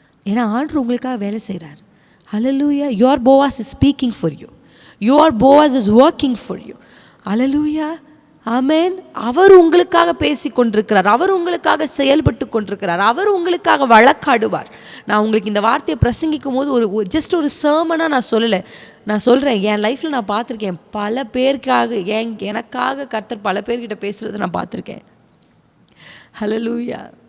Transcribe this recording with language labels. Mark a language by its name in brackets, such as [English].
[Tamil] ஏன்னா ஆண்டவர் உங்களுக்காக வேலை செய்கிறார். ஹல்லேலூயா. [English] Your Boaz is speaking for you. Your Boaz is working for you. [Tamil] ஹல்லேலூயா, ஆமென். அவர் உங்களுக்காக பேசி கொண்டிருக்கிறார், அவர் உங்களுக்காக செயல்பட்டு கொண்டிருக்கிறார், அவர் உங்களுக்காக வழக்காடுவார். நான் உங்களுக்கு இந்த வார்த்தையை பிரசங்கிக்கும் போது ஜஸ்ட் ஒரு சர்மனாக நான் சொல்லலை, நான் சொல்கிறேன். என் லைஃப்பில் நான் பார்த்துருக்கேன், பல பேருக்காக எனக்காக கர்த்தர் பல பேர்கிட்ட பேசுகிறத நான் பார்த்துருக்கேன். ஹல்லேலூயா.